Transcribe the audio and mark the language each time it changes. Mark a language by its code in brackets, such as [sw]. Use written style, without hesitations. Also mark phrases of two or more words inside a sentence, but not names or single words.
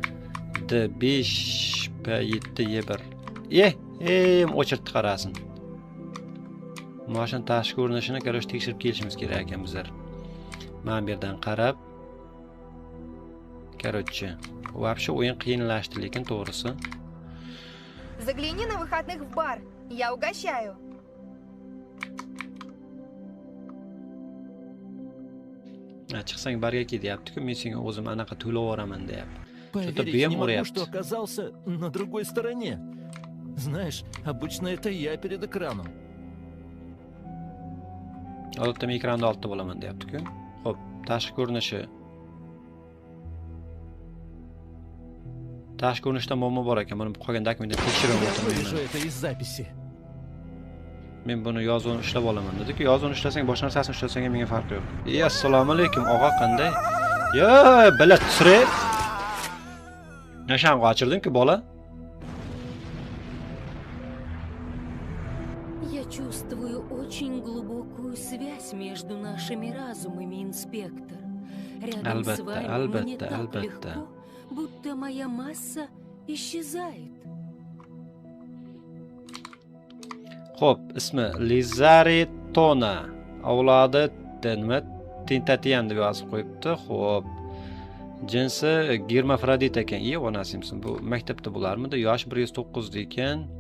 [uz] D5P7Y1. O'chirtdi qarasin. Mashina tashqi ko'rinishini ko'rish tekshirib kelishimiz kerak ekan bizlar. Mana bu yerdan qarab. [ru] Короче, вообще [uz] o'yin qiyinlashdi, lekin to'g'risi. [ru] Загляни на выходных в бар. Я угощаю. [uz] Chiqsang barga kel deyapti-ku, men senga o'zim anaqa to'lab yuboraman deyapti. [ru] Поверить не могу, что оказался на другой стороне. Знаешь, обычно это я перед экраном. [uz] Odatda men ekranda oldida bo'laman deyapti-ku. Xo'p, tashqi ko'rinishi. Tashqi ko'rinishda muammo bor ekan. Buni qolgan dokumentni tekshirib o'tirmayman. Men buni yozuvni ushlab olaman dedi-ku. Yozuvni ushlasang, boshqa narsasini ushlasang ham menga farqi yo'q. Assalomu alaykum, og'a qanday? Yo, bila tusrib. Nasham qochirding-ku, bola? [ru] Я чувствую очень глубокую связь между нашими разумами, инспектор. Рядом с вами мне так легко, будто моя масса исчезает. [uz] Xo'p, ismi Lizari Tona. Avlodi nima? Tentatiyan deb yozib qo'yibdi. Xo'p. Jinsi germafrodit ekan. Onasimsin. Bu maktabda bo'larmidi? Yosh 109 ekan.